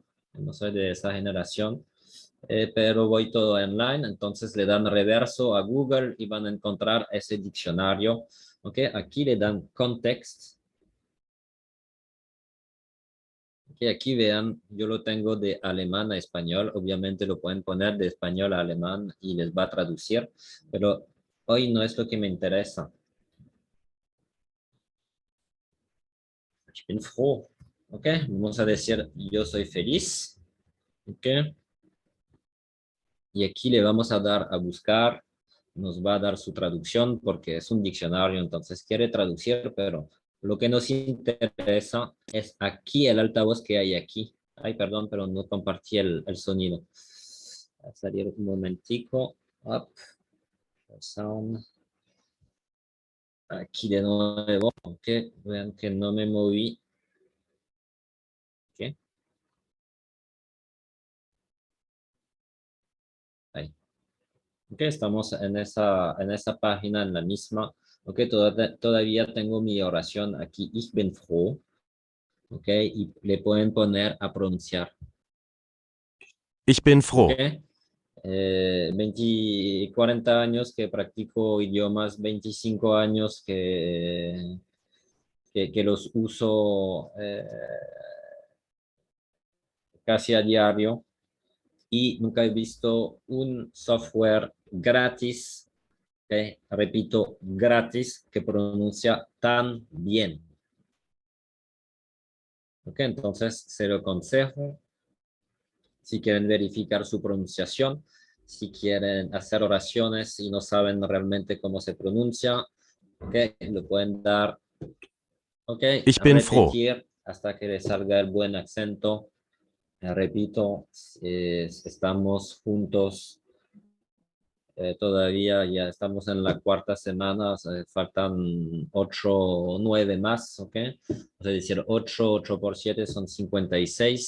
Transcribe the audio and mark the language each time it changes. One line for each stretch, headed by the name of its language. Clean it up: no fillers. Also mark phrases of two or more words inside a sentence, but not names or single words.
Spanish: No soy de esa generación. Pero voy todo online, entonces le dan reverso a Google y van a encontrar ese diccionario. ¿Ok? Aquí le dan context. Que aquí vean, yo lo tengo de alemán a español, obviamente lo pueden poner de español a alemán y les va a traducir, pero hoy no es lo que me interesa.
German: Ich bin froh,
Spanish: ¿ok? Vamos a decir, yo soy feliz, ¿ok? Y aquí le vamos a dar a buscar, nos va a dar su traducción porque es un diccionario, entonces quiere traducir, pero lo que nos interesa es aquí el altavoz que hay aquí. Ay, perdón, pero no compartí el sonido. A salir un momentico.
English: Up, sound.
Spanish: Aquí de nuevo, ok. Vean que no me moví. Ok, ahí. Ok, estamos en esa página, en la misma. Ok, todavía tengo mi oración aquí.
German: Ich bin froh.
Spanish: Ok, y le pueden poner a pronunciar.
German: Ich bin
Spanish: Ok,
German: froh.
Spanish: 40 años que practico idiomas, 25 años que los uso casi a diario y nunca he visto un software gratis, repito, gratis, que pronuncia tan bien. Ok, entonces se lo aconsejo si quieren verificar su pronunciación, si quieren hacer oraciones y no saben realmente cómo se pronuncia, ok, lo pueden dar, ok,
German: Ich bin froh.
Spanish: repetir hasta que le salga el buen acento. Repito, estamos juntos todavía, ya estamos en la cuarta semana, o sea, faltan 8 o 9 más, ¿ok? O sea, decir, 8 por 7 son 56.